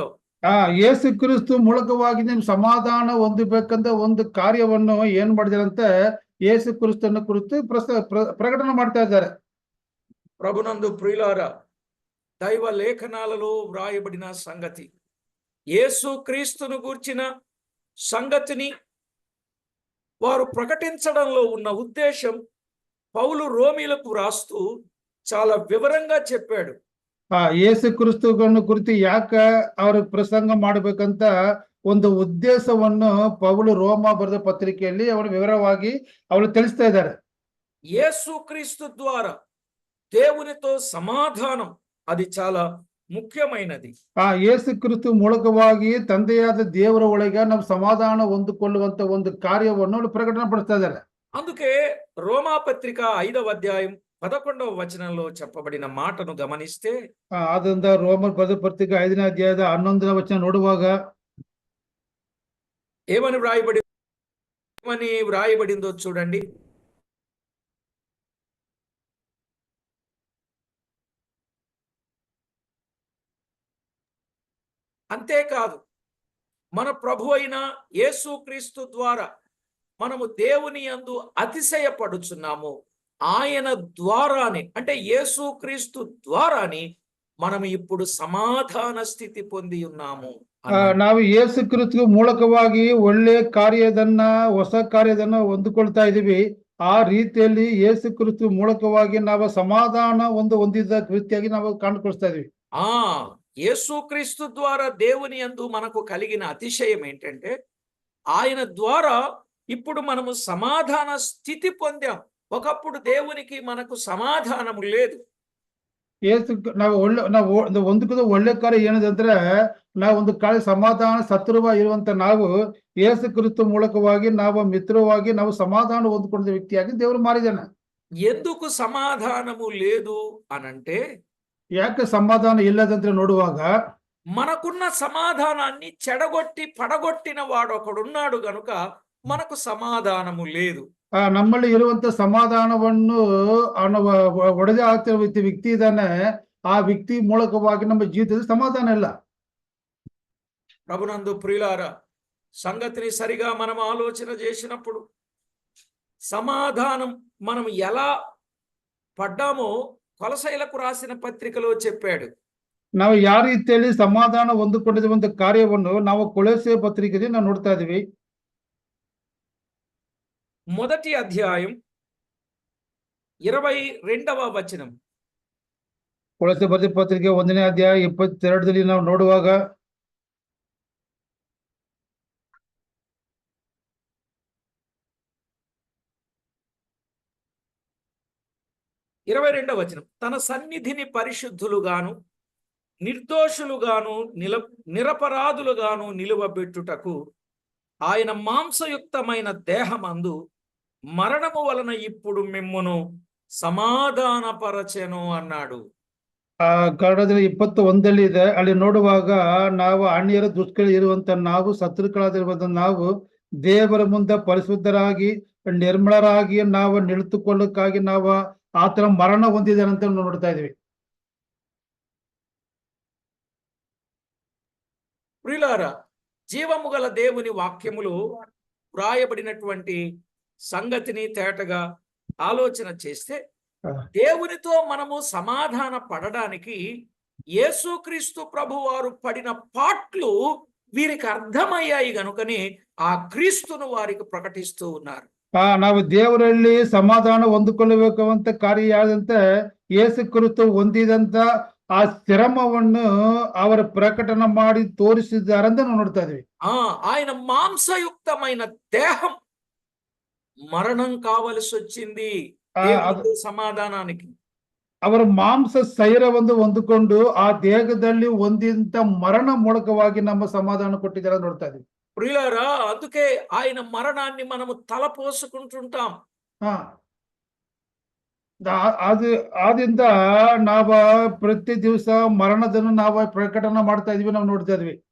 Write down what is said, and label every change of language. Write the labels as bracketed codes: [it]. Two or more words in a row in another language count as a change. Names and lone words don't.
[kn] ಯೇಸು ಕ್ರಿಸ್ತು ಮೂಲಕವಾಗಿ ನಿಮ್ ಸಮಾಧಾನ ಹೊಂದಬೇಕಂತ ಒಂದು ಕಾರ್ಯವನ್ನು ಏನ್ ಮಾಡಿದಾರಂತೆ ಯೇಸು ಕ್ರಿಸ್ತನ ಕುರಿತು ಪ್ರಕಟಣೆ ಮಾಡ್ತಾ ಇದ್ದಾರೆ. [te] ప్రభునందు ప్రియులారా, దైవ లేఖనాలలో వ్రాయబడిన సంగతి, యేసుక్రీస్తును గూర్చిన సంగతిని వారు ప్రకటించడంలో ఉన్న ఉద్దేశం పౌలు రోమీలకు రాస్తూ చాలా వివరంగా చెప్పాడు. [kn] ಯೇಸು ಕ್ರಿಸ್ತುಗಳನ್ನು ಕುರಿತು ಯಾಕೆ ಅವರು ಪ್ರಸಂಗ ಮಾಡಬೇಕಂತ ಒಂದು ಉದ್ದೇಶವನ್ನು ಪೌಲು ರೋಮ ಬರೆದ ಪತ್ರಿಕೆಯಲ್ಲಿ ಅವರು ವಿವರವಾಗಿ ಅವರು ತಿಳಿಸ್ತಾ ಇದ್ದಾರೆ. [te] యేసుక్రీస్తు ద్వారా దేవునితో సమాధానం అది చాలా ముఖ్యమైనది. [kn] ಯೇಸು ಕ್ರಿಸ್ತು ಮೂಲಕವಾಗಿ ತಂದೆಯಾದ ದೇವರ ಒಳಗೆ ನಾವು ಸಮಾಧಾನ ಹೊಂದಿಕೊಳ್ಳುವಂತ ಒಂದು ಕಾರ್ಯವನ್ನು ಅವರು ಪ್ರಕಟಣೆ ಪಡಿಸ್ತಾ ಇದ್ದಾರೆ. [te] అందుకే రోమాపత్రిక 5వ అధ్యాయం 11వ వచనంలో చెప్పబడిన మాటను గమనిస్తే, [kn] ಆದ್ದರಿಂದ ರೋಮರ್ ಬರೆದ ಪತ್ರಿಕೆ 5ನೇ ಅಧ್ಯಾಯದ 11ನೇ ವಚನ ನೋಡುವಾಗ [te] ఏమని వ్రాయబడిందో చూడండి. అంతేకాదు, మన ప్రభు అయిన యేసుక్రీస్తు ద్వారా మనము దేవుని యందు అతిశయపడుచున్నాము. ఆయన ద్వారానే, అంటే యేసుక్రీస్తు ద్వారానే మనం ఇప్పుడు సమాధాన స్థితి పొంది ఉన్నాము. [kn] ನಾವು ಯೇಸು ಕ್ರಿಸ್ತು ಮೂಲಕವಾಗಿ ಒಳ್ಳೆ ಕಾರ್ಯದನ್ನ, ಹೊಸ ಕಾರ್ಯದನ್ನ ಹೊಂದಿಕೊಳ್ತಾ ಇದೀವಿ. ಆ ರೀತಿಯಲ್ಲಿ ಯೇಸು ಕ್ರಿಸ್ತು ಮೂಲಕವಾಗಿ ನಾವು ಸಮಾಧಾನ ಹೊಂದಿದ ರೀತಿಯಾಗಿ ನಾವು ಕಾಣ್ಕೊಳ್ತಾ ಇದೀವಿ. [te] యేసుక్రీస్తు ద్వారా దేవుని యందు మనకు కలిగిన అతిశయం ఏంటంటే ఆయన ద్వారా ఇప్పుడు మనము సమాధాన స్థితి పొందాం. ఒకప్పుడు దేవునికి మనకు సమాధానము లేదు. [kn] ನಾವು ಹೊಂದಿಕೊಳ್ಳೋ ಒಳ್ಳೆ ಕಾರ್ಯ ಏನಿದೆ ಅಂದ್ರೆ ನಾವು ಒಂದು ಕಾಲ ಸಮಾಧಾನ ಶತ್ರುವಾಗಿ ಇರುವಂತ ನಾವು ಯೇಸು ಕ್ರಿಸ್ತು ಮೂಲಕವಾಗಿ ನಾವು ಮಿತ್ರವಾಗಿ ನಾವು ಸಮಾಧಾನ ಹೊಂದಿಕೊಂಡ ವ್ಯಕ್ತಿಯಾಗಿ ದೇವರು ಮಾರಿದಾನೆ. [te] ఎందుకు సమాధానము లేదు అనంటే [kn] ಯಾಕೆ ಸಮಾಧಾನ ಇಲ್ಲದಂತೆ ನೋಡುವಾಗ [te] మనకున్న సమాధానాన్ని చెడగొట్టి పడగొట్టిన వాడు ఒకడున్నాడు గనుక మనకు సమాధానము లేదు. [kn] ನಮ್ಮಲ್ಲಿ ಇರುವಂತ ಸಮಾಧಾನವನ್ನು ಒಡೆದು ಹಾಕ್ತಿರುವ ವ್ಯಕ್ತಿ ಇದ್ದಾನೆ, ಆ ವ್ಯಕ್ತಿ ಮೂಲಕವಾಗಿ ನಮ್ಮ ಜೀವಿತದಲ್ಲಿ ಸಮಾಧಾನ ಇಲ್ಲ. [te] ప్రభునందు ప్రియులారా, సంగతిని సరిగా మనం ఆలోచన చేసినప్పుడు సమాధానం మనం ఎలా పడ్డామో కొలసైలకు రాసిన పత్రికలో చెప్పాడు. [kn] ನಾವು ಯಾವ ರೀತಿಯಲ್ಲಿ ಸಮಾಧಾನ ಹೊಂದಿಕೊಂಡಿರುವಂತ ಕಾರ್ಯವನ್ನು ನಾವು ಕೊಲೊಸ್ಸೆ ಪತ್ರಿಕೆಯಲ್ಲಿ ನಾವು ನೋಡ್ತಾ ಇದೀವಿ. [te] మొదటి అధ్యాయం 22వ వచనం. [kn] ಕೊಲೊಸ್ಸೆ ಬರೆದ ಪತ್ರಿಕೆ 1ನೇ ಅಧ್ಯಾಯ 22ರಲ್ಲಿ ನಾವು ನೋಡುವಾಗ [te] 22వ వచనం. తన సన్నిధిని పరిశుద్ధులుగాను నిర్దోషులుగాను నిరపరాధులుగాను నిలువబెట్టుటకు ఆయన మాంసయుక్తమైన దేహమందు మరణము వలన ఇప్పుడు మిమ్మును సమాధానపరచెను అన్నాడు. [kn] ಕನ್ನಡದಲ್ಲಿ 21 ಇದೆ. ಅಲ್ಲಿ ನೋಡುವಾಗ ನಾವು ಅನ್ಯರ ದುಷ್ಕೃತ್ಯ ಇರುವಂತ ನಾವು ಶತ್ರುಗಳಾಗಿರುವಂತ ನಾವು ದೇವರ ಮುಂದೆ ಪರಿಶುದ್ಧರಾಗಿ ನಿರ್ಮಲರಾಗಿ ನಾವು ನಿಂತುಕೊಳ್ಳಕ್ಕಾಗಿ ನಾವು ಆತನ ಮರಣ ಹೊಂದಿದ್ದಾನೆ ಅಂತ ನೋಡ್ತಾ ಇದೀವಿ. [te] ప్రియులారా, జీవము గల దేవుని వాక్యములు వ్రాయబడినటువంటి సంగతిని తేటగా ఆలోచన చేస్తే దేవునితో మనము సమాధాన పడడానికి యేసుక్రీస్తు ప్రభువారు పడిన పాట్లు వీరికి అర్థమయ్యాయి గనుకని ఆ క్రీస్తును వారికి ప్రకటిస్తూ ఉన్నారు. [kn] ನಾವು ದೇವರಲ್ಲಿ ಸಮಾಧಾನ ಹೊಂದಿಕೊಳ್ಳಬೇಕು ಅಂತ ಕಾರ್ಯ ಯಾದಂತೆ ಯೇಸು ಕ್ರಿಸ್ತು ಹೊಂದಿದಂತ ಆ ಶ್ರಮವನ್ನು ಅವರ ಪ್ರಕಟಣೆ ಮಾಡಿ ತೋರಿಸಿದ್ದಾರೆ ಅಂತ ನಾವು ನೋಡ್ತಾ ಇದೀವಿ. [te] ఆయన మాంసయుక్తమైన దేహం మరణం కావలసి వచ్చింది సమాధానానికి. [kn] ಅವರ ಮಾಂಸ ಶರೀರವನ್ನು ಹೊಂದಿಕೊಂಡು ಆ ದೇಹದಲ್ಲಿ ಹೊಂದಿದಂತ ಮರಣ ಮೂಲಕವಾಗಿ ನಮ್ಮ ಸಮಾಧಾನ ಕೊಟ್ಟಿದ್ದಾರೆ ನೋಡ್ತಾ ಇದೀವಿ. [te] ప్రియులారా, అందుకే ఆయన మరణాన్ని మనము తలపోసుకుంటుంటాం. [kn] ಅದು ಆದಿಂದ ನಾವು ಪ್ರತಿ ದಿವಸ ಮರಣದನ್ನು ನಾವು ಪ್ರಕಟಣೆ ಮಾಡ್ತಾ ಇದೀವಿ, ನಾವು ನೋಡ್ತಾ ಇದೀವಿ.